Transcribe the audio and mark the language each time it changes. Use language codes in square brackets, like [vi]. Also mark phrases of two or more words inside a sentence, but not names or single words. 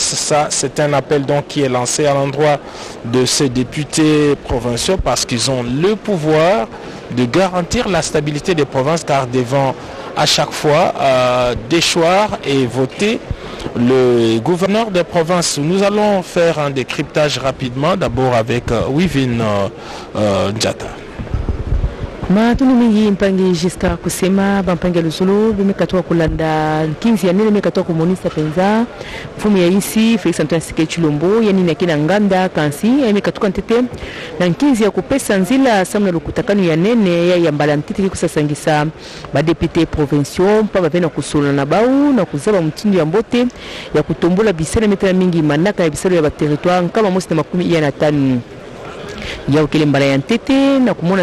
[fr] Ça, c'est un appel donc qui est lancé à l'endroit de ces députés provinciaux parce qu'ils ont le pouvoir de garantir la stabilité des provinces, car devant à chaque fois déchoir et voter le gouverneur des provinces. Nous allons faire un décryptage rapidement, d'abord avec Wivin Njata. [ktu] Matunu mingi mpangi jiska kusema bampangi luzulu bimekatoa kulanda 15 ya nene mekatoa kumonisa penza mfumu ya isi Felix Antoine Tshisekedi Tshilombo yani na kina nganda kansi ya mekatoka ntete na 15 ya kupesa nzila samna lukutakanu ya nene ya yambala ntete kusasangisa ba [fr] député provinciaux [ktu] mpa bavena kusula na bau na kuzaba mtindo ya mbote ya kutombola bisele metela mingi manaka ya bisele ya ba territoire kama mosi na 15 ya ukele mbala ya ntete na kumona